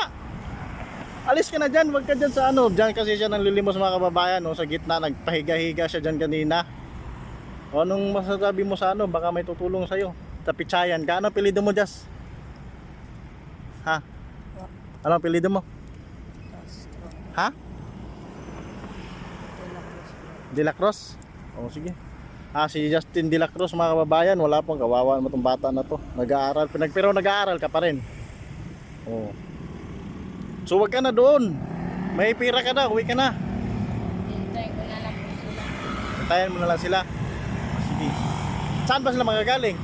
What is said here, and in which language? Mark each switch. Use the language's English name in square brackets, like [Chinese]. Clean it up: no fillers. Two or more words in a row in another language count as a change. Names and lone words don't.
[Filipino] Alis ka na dyan. Huwag ka dyan sa dyan kasi siya nanlilimos, mga kababayan. Sa gitna, nagpahiga-higa siya dyan kanina. Anong masasabi mo sa baka may tutulong sa'yo? Sa Pichayan ka. Ano apelyido mo, Jazz? Ha? Ano apelyido mo? Castro. Ha? De La Cruz po. De La Cruz? Sige. Si Justin De La Cruz, mga kababayan. Wala pong kawawa mo itong bata na to. Nag-aaral. Pero nag-aaral ka pa rin. So wag ka na doon. May pira ka na. Uwi ka na. Hintay ko na lang po sila. Hintayin mo na lang sila. Sige. Saan ba sila magagaling?